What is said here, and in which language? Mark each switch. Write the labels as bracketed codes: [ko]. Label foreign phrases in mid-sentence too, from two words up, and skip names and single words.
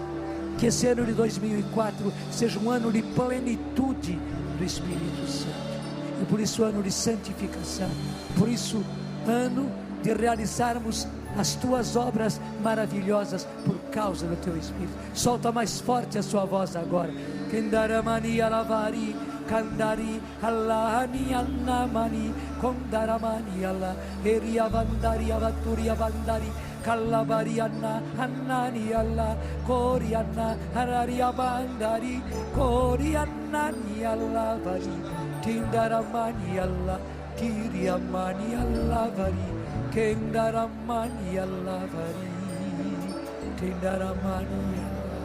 [pt] Que esse ano de 2004 seja um ano de plenitude do Espírito Santo, e por isso ano de santificação, por isso ano de realizarmos as tuas obras maravilhosas por causa do teu Espírito. Solta mais forte a sua voz agora. Kendaramani alavari, kandari allahani annamani, kondaramani allah, eriavandari avaturi avandari, kalabari anna annani allah, kori anna harari avandari, kori annani allah vari, tindaramani allah, kiriamani allah vari, kendaramani allah vari, tindaramani allah.